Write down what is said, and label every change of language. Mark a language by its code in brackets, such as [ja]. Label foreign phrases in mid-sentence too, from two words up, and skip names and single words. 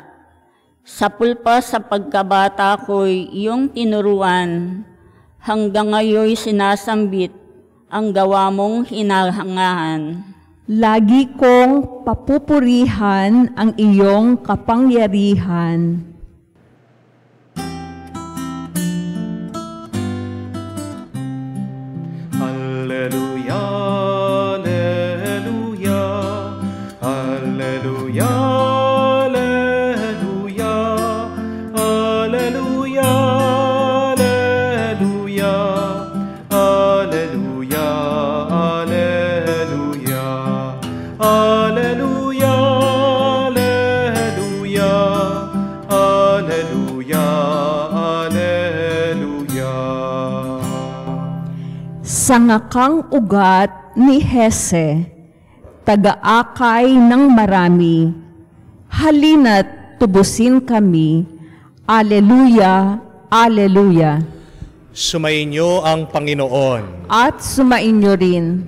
[tl] Sa pulpa sa pagkabata ko'y iyong tinuruan, hanggang ngayon sinasambit ang gawa mong hinahangahan. Lagi kong papupurihan ang iyong kapangyarihan. [la] Alleluia, alleluia, alleluia, alleluia, alleluia, alleluia, alleluia, alleluia, alleluia, alleluia, alleluia, alleluia. [tl] Sangakang ugat ni Hese, taga-akay ng marami, halina't tubusin kami. [la] Alleluia, alleluia. [tl] Sumainyo ang Panginoon. At sumainyo rin.